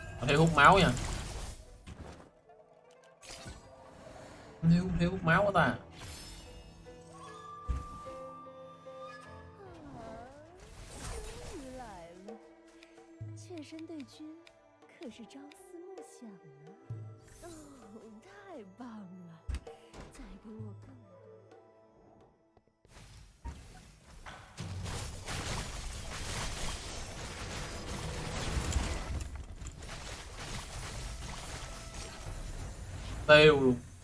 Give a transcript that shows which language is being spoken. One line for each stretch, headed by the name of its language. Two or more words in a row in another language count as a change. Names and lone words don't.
Vietnamese: thiếu hút máu nha. Thiếu hút máu quá ta.
Chinese: 妾身对君可是朝思暮想呢。哦，太棒了！再给我更多。
Vietnamese: Tiêu luôn.